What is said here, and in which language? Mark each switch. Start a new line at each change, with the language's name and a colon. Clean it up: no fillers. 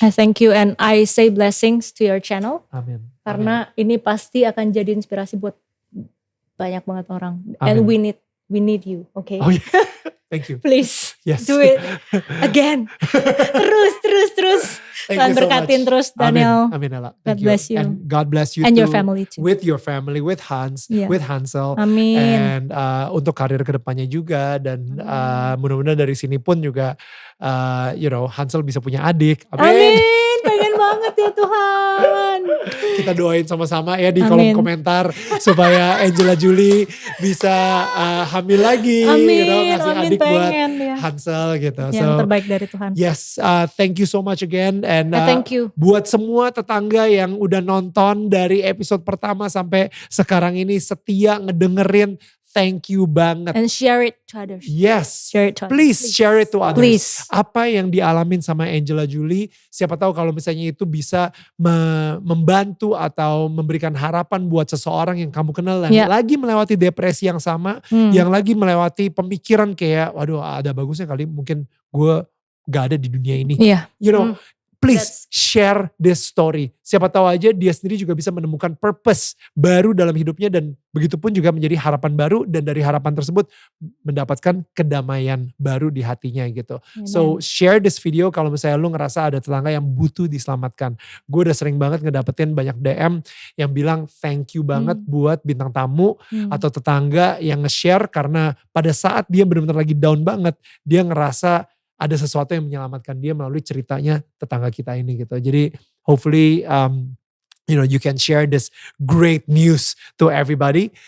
English: I thank you and I say blessings to your channel.
Indonesian: Amin. Karena ini pasti akan jadi inspirasi buat banyak banget orang. Amin.
English: And we need you, okay? Oh yeah. Thank you. Please, yes. do it again. terus.
Indonesian: Tuhan berkatin terus Daniel. Amin Ella.
English: God bless you. And God bless you and too, your family too. With your family, with Hans, with Hansel.
Indonesian: Amin. And untuk karir kedepannya juga. Dan mudah-mudahan dari sini pun juga Hansel bisa punya adik. Amin. Pengen banget ya Tuhan. Kita doain sama-sama ya di kolom komentar supaya Angela Julie bisa hamil lagi. Amin. Ngasih adik buat Hansel gitu. Yang terbaik dari Tuhan.
English: Yes, thank you so much again. And thank you.
Indonesian: Buat semua tetangga yang udah nonton dari episode pertama sampai sekarang ini setia ngedengerin.
English: Thank you banget. And share it to others. Yes. Share it to others. Please share it to others. Please.
Indonesian: Apa yang dialamin sama Angela Julie, siapa tahu kalau misalnya itu bisa membantu atau memberikan harapan buat seseorang yang kamu kenal yang lagi melewati depresi yang sama, yang lagi melewati pemikiran kayak, waduh ada bagusnya kali mungkin gue gak ada di dunia ini.
English: Yeah. You know, please share this story.
Indonesian: Siapa tahu aja dia sendiri juga bisa menemukan purpose baru dalam hidupnya dan begitupun juga menjadi harapan baru dan dari harapan tersebut mendapatkan kedamaian baru di hatinya gitu.
English: Amen. So share this video
Indonesian: kalau misalnya lu ngerasa ada tetangga yang butuh diselamatkan. Gue udah sering banget ngedapetin banyak DM yang bilang
English: thank you
Indonesian: banget buat bintang tamu atau tetangga yang nge-share karena pada saat dia benar-benar lagi down banget, dia ngerasa ada sesuatu yang menyelamatkan dia melalui ceritanya tetangga kita ini gitu.
English: Jadi hopefully you can share this great news to everybody.